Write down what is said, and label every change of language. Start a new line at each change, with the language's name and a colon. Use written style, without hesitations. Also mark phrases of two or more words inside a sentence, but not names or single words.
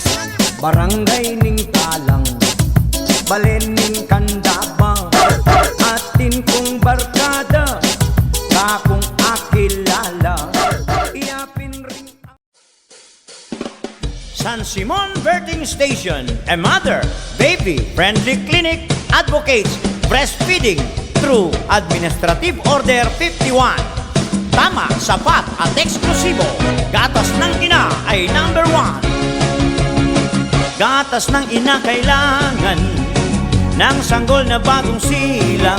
Pampanga: Barangay ning Talang, Balen ning Kandaba, atin kong barkada, kakong akilala, iyapin rin.
English: San Simon Birthing Station, a mother, baby, friendly clinic, advocates breastfeeding through Administrative Order 51.
Filipino: Tama, sapat at eksklusibo, gatas ng ina ay number 1. Gatas ng ina kailangan ng sanggol na bagong silang.